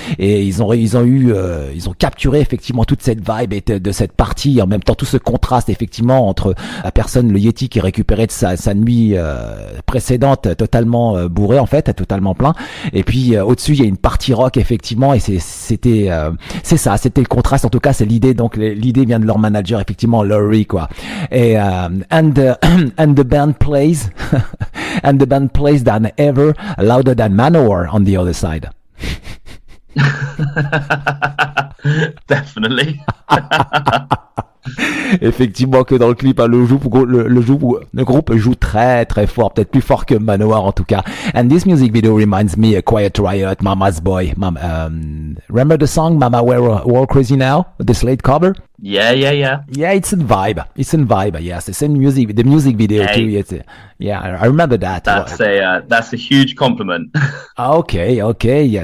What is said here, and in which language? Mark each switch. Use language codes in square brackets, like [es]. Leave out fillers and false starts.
[fr] Et ils ont capturé effectivement toute cette vibe et de cette partie. En même temps, tout ce contraste effectivement entre la personne, le Yeti qui récupérait de sa nuit précédente totalement bourré en fait, totalement plein. Et puis au-dessus il y a une partie rock effectivement. Et c'était le contraste. En tout cas, c'est l'idée. Donc l'idée vient de leur manager effectivement, Laurie quoi. [en] Et and the band plays and the band plays than ever, louder than Manowar on the other side. [fr] Effectivement que dans le clip, hein, le groupe joue très très fort, peut-être plus fort que Manowar en tout cas. [en] And this music video reminds me of Quiet Riot, Mama's Boy. Remember the song Mama We're All Crazy Now? The Slate cover? Yeah. Yeah, it's in vibe. Yes, the same music, the music video Hey. too. Yeah, I remember that. That's a huge compliment. Okay, yeah.